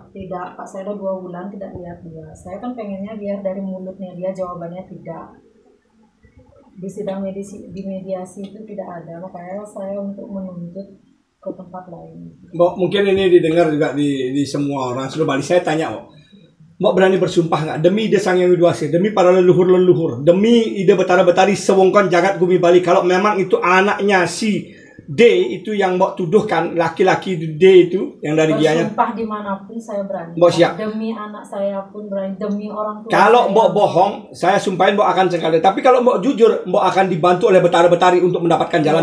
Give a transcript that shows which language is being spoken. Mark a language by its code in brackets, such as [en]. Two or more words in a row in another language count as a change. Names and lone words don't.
[id] Tidak, Pak, saya udah 2 bulan tidak lihat dia. Saya kan pengennya biar dari mulutnya dia jawabannya tidak. Di sidang di mediasi itu tidak ada, makanya saya untuk menuntut ke tempat lain. Mbok, mungkin ini didengar juga di semua orang seluruh Bali. Saya tanya, Mbok berani bersumpah nggak demi ide Sang Hyang Widi Wasil, demi para leluhur-leluhur, demi ide Betara-Betari sewongkon jagat bumi Bali, kalau memang itu anaknya si D itu yang Mbok tuduhkan, laki-laki D itu yang dari Gianyar. Bersumpah dimanapun saya berani. Mbok siap. Demi anak saya pun berani, demi orang tua. Kalau saya Mbok bohong, saya sumpahin Mbok akan cengkali. Tapi kalau Mbok jujur, Mbok akan dibantu oleh Betara-Betari untuk mendapatkan jalan